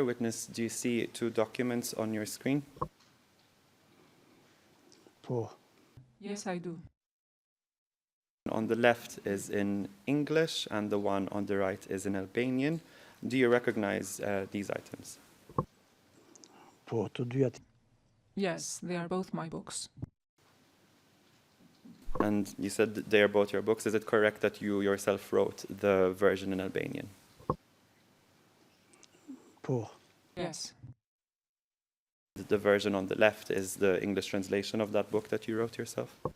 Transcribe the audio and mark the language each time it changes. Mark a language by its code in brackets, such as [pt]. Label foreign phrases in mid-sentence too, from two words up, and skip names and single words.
[en] Witness, do you see two documents on your screen? [sq] Po. [en] Yes, I do. On the left is in English, and the one on the right is in Albanian. Do you recognize these items? [sq] Po, të dyja. [en] Yes, they are both my books. And you said that they are both your books. Is it correct that you yourself wrote the version in Albanian? [sq] Po. [en] Yes. The version on the left is the English translation of that book that you wrote yourself?